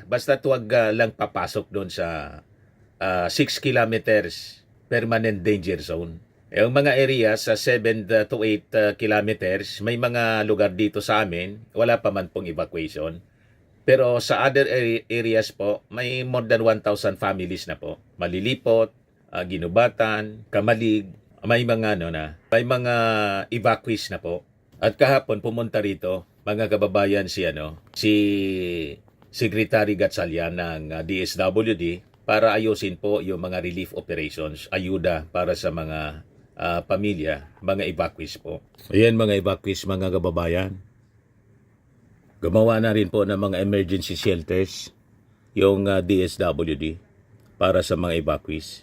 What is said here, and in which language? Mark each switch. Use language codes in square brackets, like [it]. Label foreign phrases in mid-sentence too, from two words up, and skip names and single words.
[tl] Basta tuwag lang papasok doon sa 6 [en] kilometers permanent danger zone. [tl] Yung mga areas sa 7 to 8 kilometers, may mga lugar dito sa amin, wala pa man pong evacuation. Pero sa [en] other areas [tl] po, may [en] more than 1,000 families [tl] na po. Malilipot, Ginubatan, Kamalig, may mga may mga evacuees na po. At kahapon pumunta rito, mga kababayan, si Secretary Gatchalian ng DSWD, para ayusin po yung mga [en] relief operations, [tl] ayuda para sa mga pamilya, mga evacuees po. Ayan mga evacuees, mga kababayan. Gumawa na rin po ng mga [en] emergency shelters [tl] yung DSWD para sa mga evacuees.